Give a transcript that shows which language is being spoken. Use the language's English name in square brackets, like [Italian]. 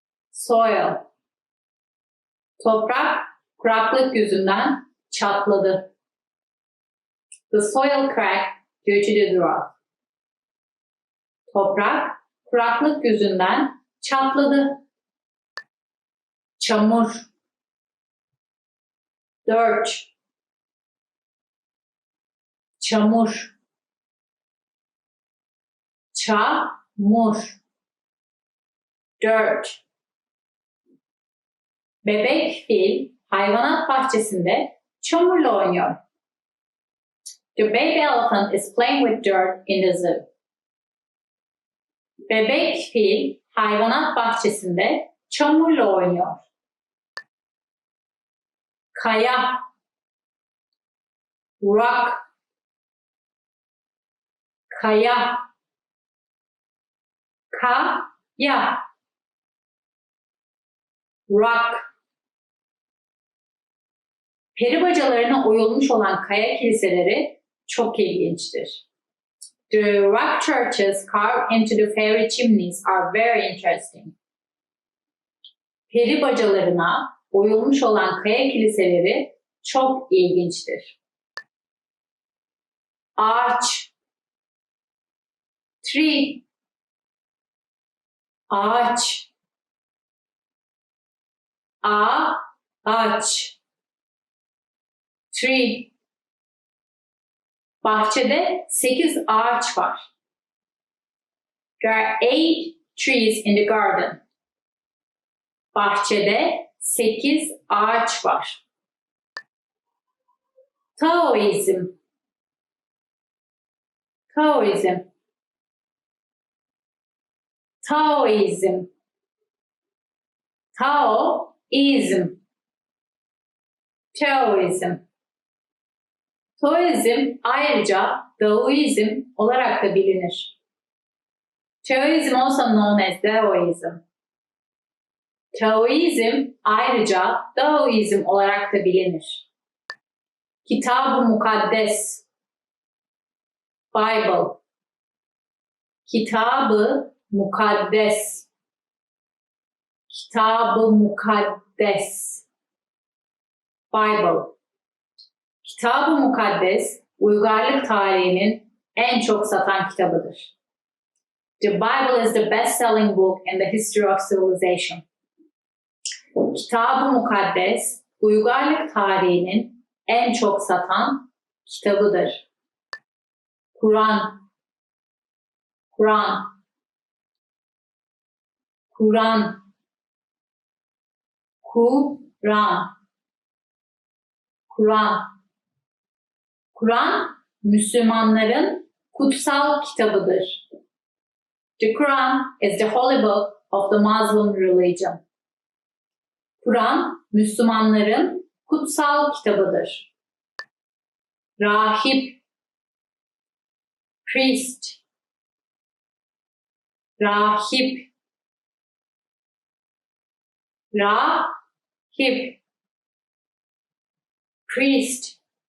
[English] Soil. [Turkish] Toprak kuraklık yüzünden çatladı. [English] The soil cracked due to the drought. [Turkish] Toprak kuraklık yüzünden çatladı. Çamur. [English] Dirt. [Turkish] Çamur. Çamur. Dirt. Bebek fil hayvanat bahçesinde çamurla oynuyor. [English] The baby elephant is playing with dirt in the zoo. [Turkish] Bebek fil hayvanat bahçesinde çamurla oynuyor. Kaya. [English] Rock. [Turkish] Kaya. Kaya. [English] Rock. [Turkish] Peri bacalarına oyulmuş olan kaya kiliseleri çok ilginçtir. [English] The rock churches carved into the fairy chimneys are very interesting. [Turkish] Peri bacalarına oyulmuş olan kaya kiliseleri çok ilginçtir. Ağaç. Tree. Ağaç. Ağaç. Tree. Bahçede 8 ağaç var. [English] There are 8 trees in the garden. [Turkish] Bahçede 8 ağaç var. Taoizm. Taoizm. Taoizm. Taoizm. Taoizm. Taoizm ayrıca Daoizm olarak da bilinir. [English] Taoism also known as Daoism. [Turkish] Taoizm ayrıca Daoizm olarak da bilinir. Kitab-ı Mukaddes. Bible. Kitab-ı Mukaddes. Kitab-ı Mukaddes. Bible. Kitab-ı Mukaddes, uygarlık tarihinin en çok satan kitabıdır. [English] The Bible is the best-selling book in the history of civilization. [Turkish] Kitab-ı Mukaddes, uygarlık tarihinin en çok satan kitabıdır. Kur'an, Kur'an, Kur'an, Kur'an, Kur'an. Kur'an, Müslümanların kutsal kitabıdır. [English] The Quran is the holy book of the Muslim religion. [Turkish] Kur'an, Müslümanların kutsal kitabıdır. Rahip, priest, rahip, rahip, priest.